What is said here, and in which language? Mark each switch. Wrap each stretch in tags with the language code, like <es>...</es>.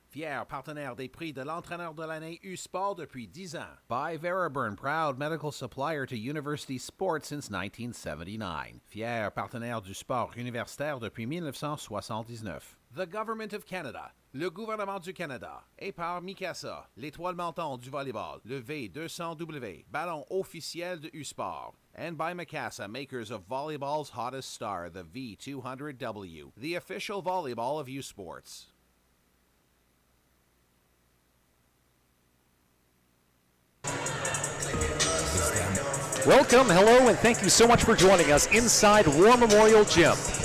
<fr>Fier partenaire des prix de l'entraîneur de l'année U-Sport depuis 10 ans.</fr> <en>By Veriburn, proud medical supplier to university sports since 1979.</en> <fr>Fier partenaire du sport universitaire depuis 1979.</fr> <en>The Government of Canada,</en> <fr>le gouvernement du Canada, et par Mikasa, l'étoile montante du volleyball, le V200W, ballon officiel de U-Sport.</fr> <en>And by Mikasa, makers of volleyball's hottest star, the V200W, the official volleyball of U-Sports. Welcome, hello, and thank you so much for joining us inside War Memorial Gym.</en>